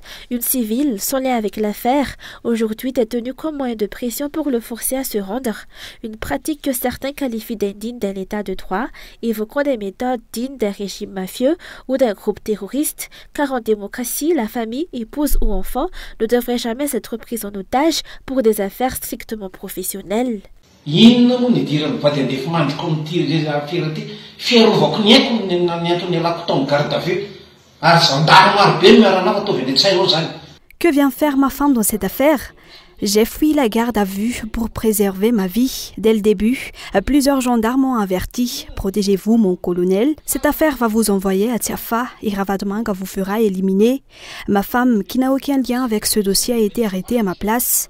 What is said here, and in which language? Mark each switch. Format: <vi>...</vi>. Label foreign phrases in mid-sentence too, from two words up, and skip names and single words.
<fr>Une civile, sans lien avec l'affaire, aujourd'hui détenue comme moyen de pression pour le forcer à se rendre. Une pratique que certains qualifient d'indigne d'un état de droit, évoquant des méthodes dignes d'un régime mafieux ou d'un groupe terroriste, car en démocratie, la famille, épouse ou enfant ne devrait jamais être prise en otage pour des affaires strictement professionnelles.</fr> <mg>Inona moa ny idiran'ny vady andefa mandroko amin'ity affaire ty fiarovako ny haiko ny antony alako tao</mg> <fr>garde à vue</fr> <mg>ary zandary maro be miaranao ataovy any an-tsainao zany.</mg> <fr>Que vient faire ma femme dans cette affaire? J'ai fui la garde à vue pour préserver ma vie. Dès le début, plusieurs gendarmes ont averti. Protégez-vous, mon colonel. Cette affaire va vous envoyer à Tiafa et Ravadmanga vous fera éliminer. Ma femme, qui n'a aucun lien avec ce dossier, a été arrêtée à ma place.</fr>